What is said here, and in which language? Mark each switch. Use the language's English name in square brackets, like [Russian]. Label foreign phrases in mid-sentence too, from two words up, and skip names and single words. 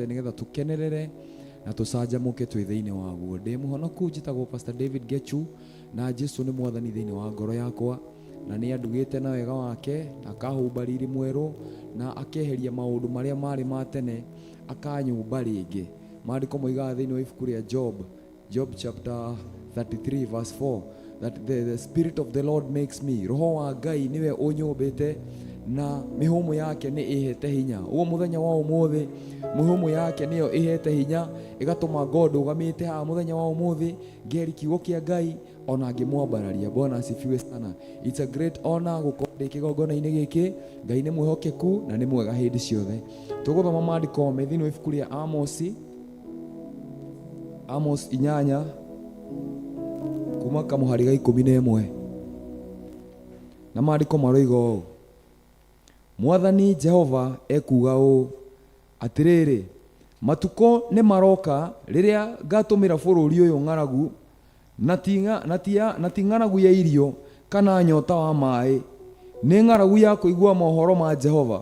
[Kikuyu] nigetha tukenerere na tucanjamuke twi thiini waguo ndi muhonoku njitagwo Pastor David Gechu na Jesu ni mwathani thiini wa ngoro yakwa na ni andugite na wega wake akahumba riri mweru na akeheria maundu maria mari ma tene akanyumba ringi maandiko moigaga thiini wa ibuku ria Job [English] chapter 33 verse 4 that the spirit of the Lord makes me [Kikuyu] roho wa Ngai niwe unyumbite na mihumu yake ni ihete hinya uo muthenya wa umuthi mihumu yake niyo ihete hinya igatuma God ugamite ha muthenya wa umuthi ngeri kiugo kia Ngai ona ngimwambararia [Swahili] Bwana asifiwe sana. [English] It's a great honor [Kikuyu] gukorwo kigongona-ini giki Ngai ni mwihokeku na ni mwega hindi ciothe. Tuguthoma maandiko me thiini wa ibuku ria Amos 8 kuma kamuhari ga 11 na maandiko maroiga ũũ Mwathani Jehova ekuga ũũ atiriri matuko ni maroka riria ngatumira bururi uyu ng'aragu na ti ng'aragu ya irio kana nyota wa mai nĩ ng'aragu ya kũigua mohoro ma Jehova.